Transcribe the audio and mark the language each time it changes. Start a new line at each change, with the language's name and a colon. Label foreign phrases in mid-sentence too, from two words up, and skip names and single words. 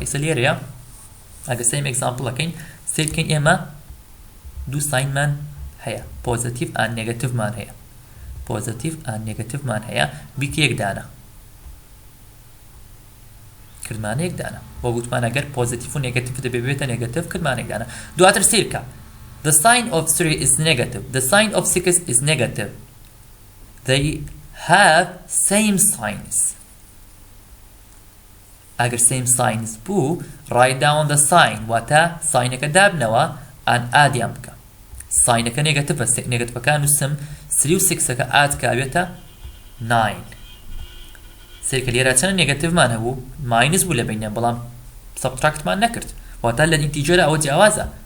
Central Kurdish: ئیسە لێرەیە ئەگەر سیم ئێگزامپڵەکەین سیر بکەین ئێمە دوو ساینمان هەیە، پۆزیتیڤ ئان نێگەتیڤمان هەیە، پۆزیتیڤ ئان نێگەتیڤمان هەیە، بیکە یەک دانە، کردمانە یەک دانە. بۆ گوتمان ئەگەر پۆزیتیڤ و نێگەتیڤ دەبێ بێتە نێگەتیڤ، کردمانە یەک دانە. دواتر سیر بکە.
English: The sign of 3 is negative. The sign of 6 is negative. They have same signs.
Central Kurdish: ئەگەر
English: same signs
Central Kurdish: بوو
English: write down the sign
Central Kurdish: واتە ساینەکە دابنەوە ئان ئادیان بکە. ساینەکە نێگەتیڤە، نێگەتیڤەکان نووسم 3 و 6ەکە ئاد کاوێتە 9. سێکە لێرە چەند نێگەتیڤمان هەبوو ماینس بوو لە بینیان، بەڵام سەبتراکتمان نەکرد، واتە لە ئینتیجەرە ئەوە جیاوازە.